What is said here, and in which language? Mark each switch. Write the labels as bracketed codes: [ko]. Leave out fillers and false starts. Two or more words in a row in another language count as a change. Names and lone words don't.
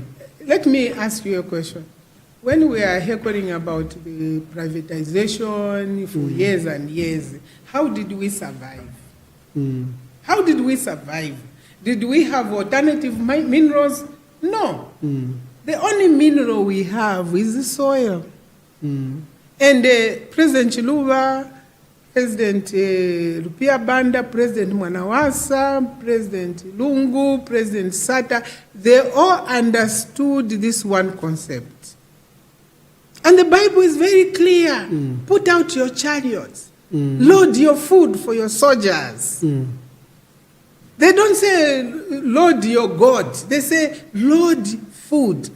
[en] Let me ask you a question. When we are hearing about the privatization for years and years, how did we survive? How did we survive? Did we have alternative minerals? No. The only mineral we have is the soil. And President Chiluba, President Rupia Banda, President Mwanawasa, President Lungu, President Sata, they all understood this one concept. And the Bible is very clear. Put out your chariots. Load your food for your soldiers. They don't say, load your God. They say, load food.